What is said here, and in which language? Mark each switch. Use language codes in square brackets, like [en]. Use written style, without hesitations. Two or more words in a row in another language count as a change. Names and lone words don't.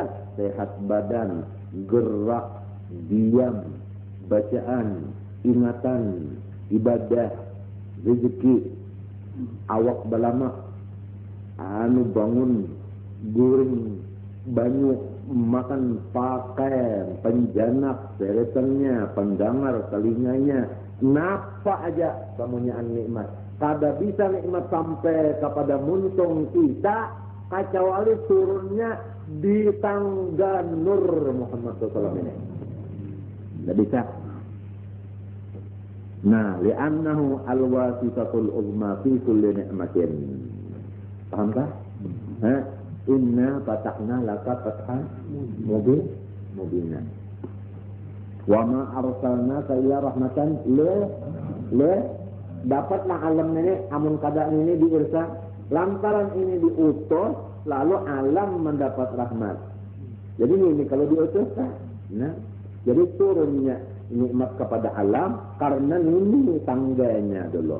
[bjn] Sehat badan, gerak, diam, bacaan, ingatan, ibadah, rezeki, awak balama, bangun, guring, banyu, makan, pakai, penjanak, seretannya, pendengar, telinganya, napa aja kemunyaan nikmat. Kada bisa nikmat sampai kepada muntung kita kecuali turunnya di tangga nur Muhammad SAW ini. Tidak bisa. Nah, [ar] لأنه الواسطة العظمى في كل نعمة. [bjn] Paham tak? [ar] إنا فتحنا لك فتحا مبينا. وما أرسلناك إلا رحمة [bjn] dapatlah alam ini amun keadaan ini diirsa lantaran ini diutus lalu alam mendapat rahmat. Jadi ini kalau diutus nah jadi turunnya nikmat kepada alam karena ini tangganya dulu.